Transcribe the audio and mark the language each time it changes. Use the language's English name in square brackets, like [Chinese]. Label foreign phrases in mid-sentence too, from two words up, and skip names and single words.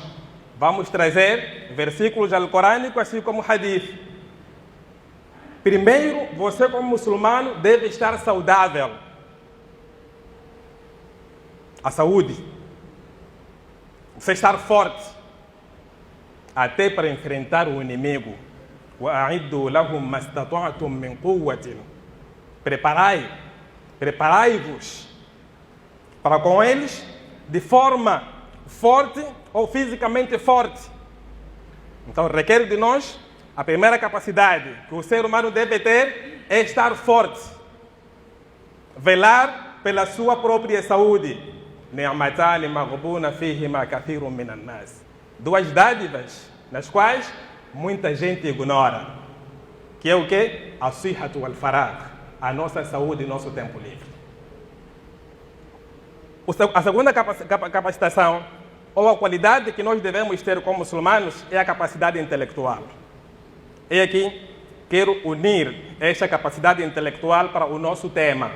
[Portuguese] Vamos trazer versículos alcorânicos, assim como hadith. Primeiro, você como muçulmano deve estar saudável. A saúde. Você estar forte. Até para enfrentar o inimigo. [Arabic] وَأَعِدُّوا لَهُمْ مَا اسْتَطَعْتُم مِّن قُوَّةٍ. [Portuguese] Preparai-vos para com eles de forma forte ou fisicamente forte. Então requer de nós a primeira capacidade que o ser humano deve ter é estar forte. Velar pela sua própria saúde. [Arabic] نِعْمَتَانِ مَغْبُونَ فِيهِمَا كَثِيرٌ مِّنَ النَّاسِ. [Portuguese] 2 dádivas nas quais muita gente ignora. Que é o quê? A [Arabic] الصحة والفراغ, [Portuguese] a nossa saúde e nosso tempo livre. A segunda capacitação, ou a qualidade que nós devemos ter como muçulmanos, é a capacidade intelectual. E aqui quero unir esta capacidade intelectual para o nosso tema.